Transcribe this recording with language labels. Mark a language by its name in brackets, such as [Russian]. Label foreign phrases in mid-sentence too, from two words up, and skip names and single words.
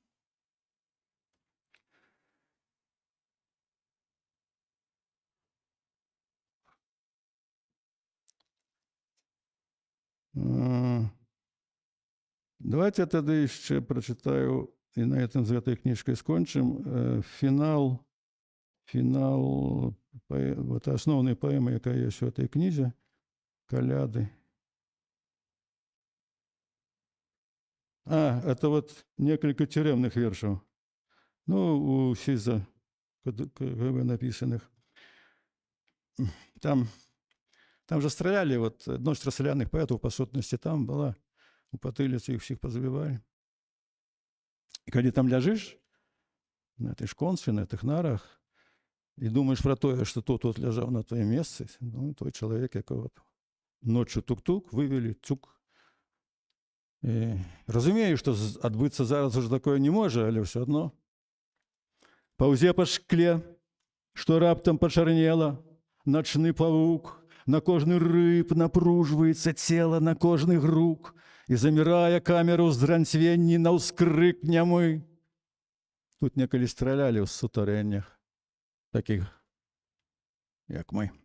[Belarusian] Давайте тады яшчэ прачытаю, і [Russian] на этом [Belarusian] з гэтай кніжкай скончым, фінал вот асноўнай паэмы, якая ёсць у этой кнізе, «Каляды». [Russian] Это вот несколько тюремных вершаў. Ну, у СИЗа КГБ написанных. Там же стреляли, вот ночь расстрелянных поэтов по сутности там была, у потылицы их всех позабивали. И когда там лежишь на этой шконце, на этих нарах, и думаешь про то, что тот лежал на твоем месте, ну, той человек, якого ночью тук-тук, вывели, цук. [Ukrainian] І розумію, що відбутися зараз уже такое не може, але все одно. [Belarusian] Паўзе па шкле, што раптам пачарнела, начны павук, на кожны рыб напружваецца цела, на кожны грук, і замірае камеру з дранцвенні на ўскрык нямы. Тут некалі стралялі ў сутарэннях, такіх, як мы.